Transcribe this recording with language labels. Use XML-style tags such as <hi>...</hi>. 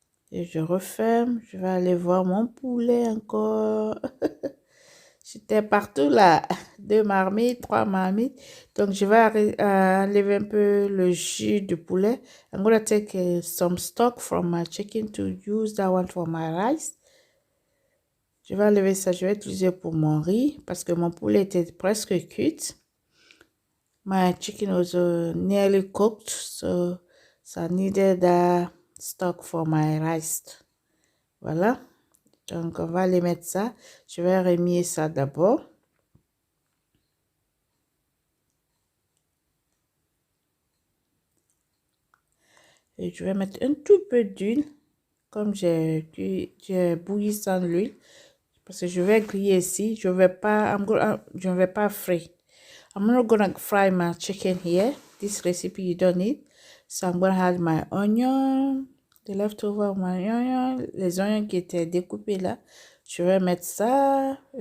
<fr>Et je referme. Je vais aller voir mon poulet encore. J'étais partout là. 2 marmites, 3 marmites. Donc, je vais enlever un peu le jus du poulet.</fr> <en>I'm gonna take some stock from my chicken to use that one for my rice.</en> <fr>Je vais enlever ça. Je vais utiliser pour mon riz parce que mon poulet était presque cuit.</fr> <en>My chicken was nearly cooked, so I needed that stock for my rice.</en> <fr>Voilà. Donc, on va aller mettre ça. Je vais remuer ça d'abord. Et je vais mettre un tout peu d'huile. Comme j'ai bouilli sans l'huile. Parce que je vais griller ici. Je ne vais pas fry.</fr> <en>I'm not gonna fry my chicken here. This recipe you don't need. So I'm gonna add my onion. The leftover of my onion.</en> <fr>Les oignons qui étaient découpés là. Je vais mettre ça.</fr>